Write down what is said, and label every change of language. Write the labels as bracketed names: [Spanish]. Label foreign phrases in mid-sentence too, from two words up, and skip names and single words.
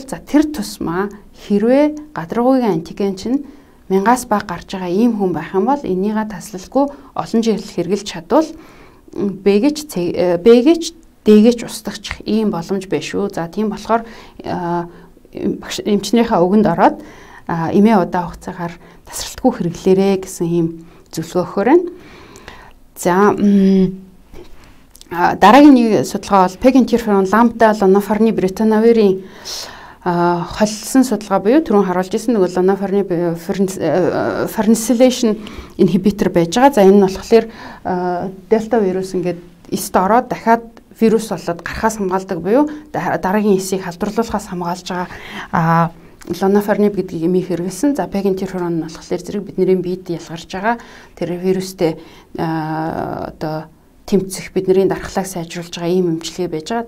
[Mongolian] За тэр тусмаа хэрвээ гадаргуугийн антиген чинь 1000-аас бага гарч байгаа ийм хүн байх юм бол энийгээ таслалгүй олон жил хэрэгжилж чадвал Б-гээч Д-гээч устгах ийм боломж байна шүү. За тийм болохоор эмчнэрийнхээ өгөнд ороод эмээ удаа хугацаагаар тасралтгүй хэрэглээрэ гэсэн ийм зөвлөгөө өгөхөр байна. За дараагийн нэг судалгаа бол peginterferon lambda lonafarnib ritonavir-ийн холилсон судалгаа буюу түрүүн харуулж ирсэн нөгөө lonafarnib [English] farnesylation inhibitor [Mongolian] байж байгаа. За энэ нь болохоор дельта вирус ингээд эст ороод дахиад вирус болоод гарахаас хамгаалдаг буюу дараагийн эсийг халдварлуулахаас хамгаалж байгаа lonafarnib гэдгийг эмийг хэрэглэсэн. За peginterferon нь болохоор зэрэг бидний биед ялгарч байгаа тэр вирустэй одоо тэмцэх бидний дархлааг сайжруулж байгаа ийм эмчилгээ байж байгаа.